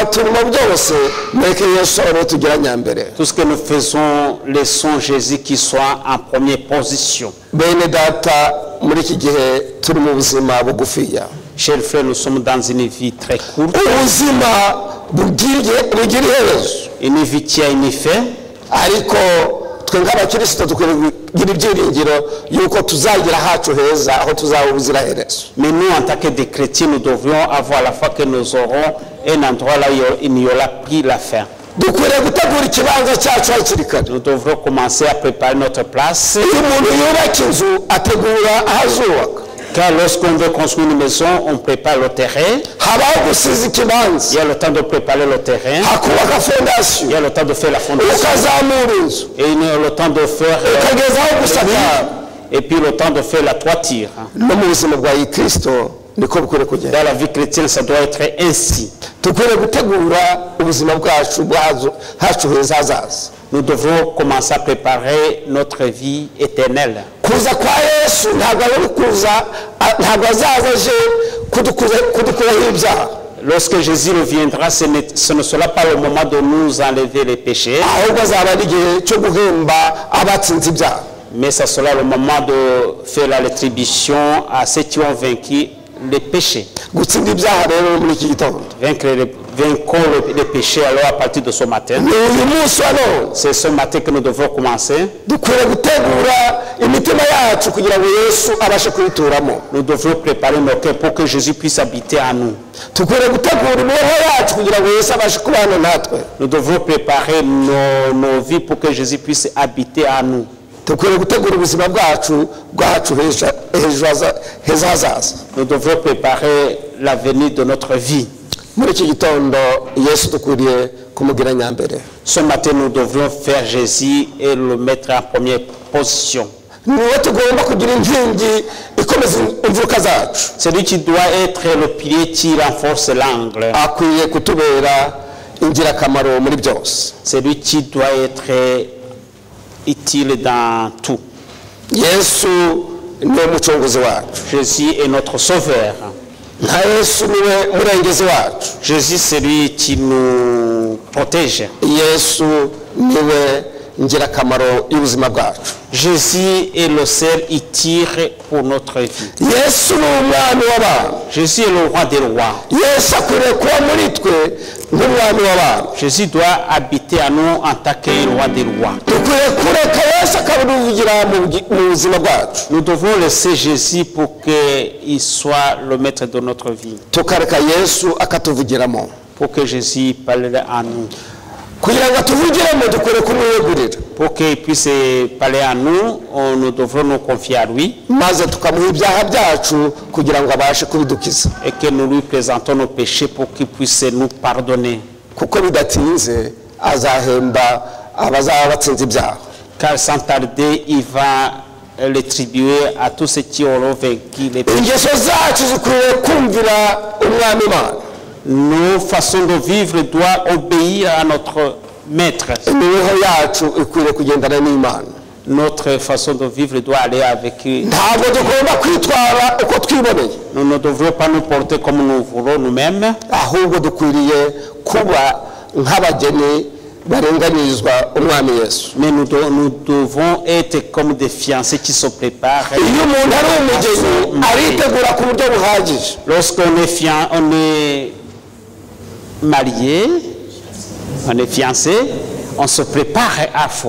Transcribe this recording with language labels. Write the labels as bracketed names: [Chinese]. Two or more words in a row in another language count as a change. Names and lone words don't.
[French] Tout ce que nous faisons, laissons Jésus qui soit en première position. Chers frères, nous sommes dans une vie très courte. Une vie qui a une fin. [Kinyarwanda] tugira ibyiringiro yuko tuzagira hacu heza aho tuzaba ubuziraherezo. [French] Mais nous, en tant que des chrétiens, nous devrions avoir la foi que nous aurons un endroit là où il n'y aura plus la fin. [Kinyarwanda] dukwiriye gutegura ikibanza cyacu hakiri kare. [French] Nous devrons commencer à préparer notre place. [Kinyarwanda] iyo umuntu yubaka inzu ategura ahazubaka. [French] Car lorsqu'on veut construire une maison, on prépare le terrain. [Kinyarwanda] habaho gusiza ikibanza. [French] Il y a le temps de préparer le terrain. [Kinyarwanda] hakubaka fondasiyo. [French] Il y a le temps de faire la fondation. [Kinyarwanda] ukazamura inzu. [French] Et il y a le temps de faire [Kinyarwanda] ukagezaho gusakara. [French] et puis le temps de faire la toiture. [Kinyarwanda] no mu buzima bwa Kristo niko bikwiriye kugenda. [French] Dans la vie chrétienne, ça doit être ainsi. [Kinyarwanda] dukwiriye gutegura ubuzima bwacu hacu heza hazaza. [French] Nous devons commencer à préparer notre vie éternelle. [Kinyarwanda] kuza kwa Yesu ntabwo azaza aje kudukuraho ibyaha. [French] Lorsque Jésus reviendra, ce ne sera pas le moment de nous enlever les péchés, [Kinyarwanda] ahubwo azaba ari igihe cyo guhemba abatsinze ibyaha. [French] mais ça sera le moment de faire la rétribution à ceux qui ont vaincu les péchés. [Kinyarwanda] gutsinda ibyaha rero muri iki gitondo. [French] Vaincons les péchés alors à partir de ce matin. [Kinyarwanda] ni uyu munsi wa none. [French] C'est ce matin que nous devons commencer. [Kinyarwanda] dukwiriye gutegura imitima yacu kugira ngo Yesu abashe kuyituramo. [French] Nous devons préparer nos cœurs pour que Jésus puisse habiter en nous. [Kinyarwanda] dukwiriye gutegura imibereho yacu kugira ngo Yesu abashe kubana natwe. [French] Nous devons préparer nos vies pour que Jésus puisse habiter en nous. [Kinyarwanda] dukwiriye gutegura ubuzima bwacu heza hazaza. [French] Nous devons préparer l'avenir de notre vie. [Kinyarwanda] muri iki gitondo Yesu dukwiriye kumugira nyambere. [French] Ce matin, nous devrions faire Jésus et le mettre en première position. [Kinyarwanda] niwe tugomba kugira inkingi ikomeza imfuruka zacu. [French] C'est lui qui doit être le pilier qui renforce l'angle. [Kinyarwanda] akwiye kutubera ingirakamaro muri byose. [French] C'est lui qui doit être utile dans tout. [Kinyarwanda] Yesu niwe mucunguzi wacu. [French] Jésus est notre sauveur. [Kinyarwanda] nta Yesu niwe murengezi wacu. [French] Jésus, c'est lui qui nous protège. [Kinyarwanda] Yesu niwe ingirakamaro y'ubuzima bwacu. [French] Jésus est le seul utile pour notre vie. [Kinyarwanda] Yesu ni umwami w'abantu. [French] Jésus est le roi des rois. [Kinyarwanda] Yesu akwiriye kuba muri twe nk'umwami w'abantu. [French] Jésus doit habiter à nous en tant que roi des rois. [Kinyarwanda] dukwiye kureka Yesu akabuvugira mu buzima bwacu. [French] Nous devons laisser Jésus pour qu'il soit le maître de notre vie. [Kinyarwanda] tukareka Yesu akatuvugiramo. [French] Pour que Jésus parle en nous. [Kinyarwanda] kugira ngo atuvugiremo dukwiriye kumwiyegurira. [French] Pour qu'il puisse parler à nous, nous devrons nous confier à lui. [Kinyarwanda] maze tukamuha ibyaha byacu kugira ngo abashe kubidukiza. [French] Et que nous lui présentons nos péchés pour qu'il puisse nous pardonner. [Kinyarwanda] kuko bidatinze azahemba abazaba batsinze ibyaha. [French] Car sans tarder, il va rétribuer à tous ceux qui auront vaincu les péchés. [Kinyarwanda] ingeso zacu zikwiriye kumvira umwami Imana. [French] Nos façons de vivre doivent obéir à notre maître. [Kinyarwanda] imibereho yacu ikwiriye kugendana n'Imana. [French] Notre façon de vivre doit aller avec lui. [Kinyarwanda] ntabwo tugomba kwitwara uko twiboneye. [French] Nous ne devrions pas nous porter comme nous voulons nous-mêmes. [Kinyarwanda] ahubwo dukwiriye kuba nk'abageni barenganirizwa umwami Yesu. [French] Mais nous devons être comme des fiancés qui se préparent. [Kinyarwanda] iyo umuntu ari umugeni aritegura ku buryo buhagije. [French] Lorsqu'on est marié, on est fiancé, on se prépare à fond.